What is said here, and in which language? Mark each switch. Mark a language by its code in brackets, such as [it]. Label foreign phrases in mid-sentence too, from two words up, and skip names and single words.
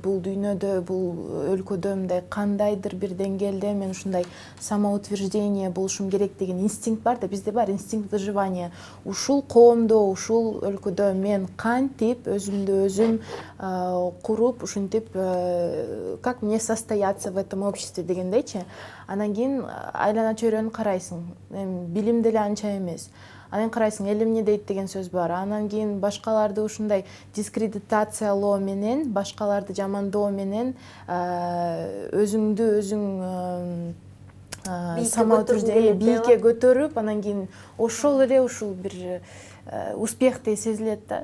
[ky] Бул дүйнөдө, бул өлкөдө мындай кандайдыр бир деңгээлде мен ушундай самоутверждение болушум керек деген инстинкт бар да, бизде бар [ru] инстинкт выживания. [ky] Ушул коомдо, ушул өлкөдө мен кантип өзүмдү өзүм куруп, ушинтип [ru] как мне состояться в этом обществе [ky] дегендейчи. Анан кийин айлана чөйрөнү карайсың. Билим деле анча эмес. Анан карайсың, эл эмне дейт деген сөз бар. Анан кийин башкаларды ушундай дискредитациялоо менен, башкаларды жамандоо менен өзүңдү өзүң бийикке көтөрүп, анан кийин ошол эле ушул бир успехтей сезилет да.